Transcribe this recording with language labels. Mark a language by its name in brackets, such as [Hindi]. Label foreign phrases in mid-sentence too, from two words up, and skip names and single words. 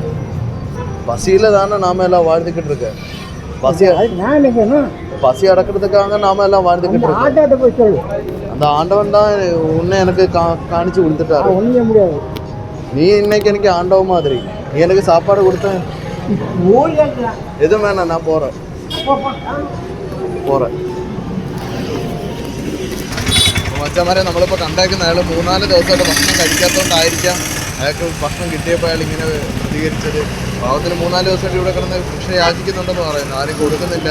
[Tamil] பசியில தானே நாம எல்லாம் வாழ்ந்துக்கிட்டு இருக்க. பசி அடக்கிறதுக்காக நாம எல்லாம் வாழ்ந்துக்கிட்டு இருக்கோம். அந்த ஆண்டவன் தான் உன்னை எனக்கு காணிச்சு கொடுத்துட்டாரு. முடியாது. நீ இன்னைக்கு எனக்கு ஆண்டவன் மாதிரி. நீ எனக்கு சாப்பாடு கொடுத்தேன். எதுவும் வேணாம், நான் போறேன். [Malayalam] മച്ചാൻ മാരെ നമ്മളിപ്പോൾ കണ്ടാക്കുന്ന അയാൾ 3-4 ദിവസമായിട്ട് ഭക്ഷണം കഴിക്കാത്തതുകൊണ്ടായിരിക്കാം അയാൾക്ക് ഭക്ഷണം കിട്ടിയപ്പോൾ അയാൾ ഇങ്ങനെ പ്രതികരിച്ചത്. പാവത്തിന് 3-4 ദിവസമായിട്ട് ഇവിടെ കിടന്ന് ഭിക്ഷ യാചിക്കുന്നുണ്ടെന്ന് പറയുന്നു. ആരും കൊടുക്കുന്നില്ല.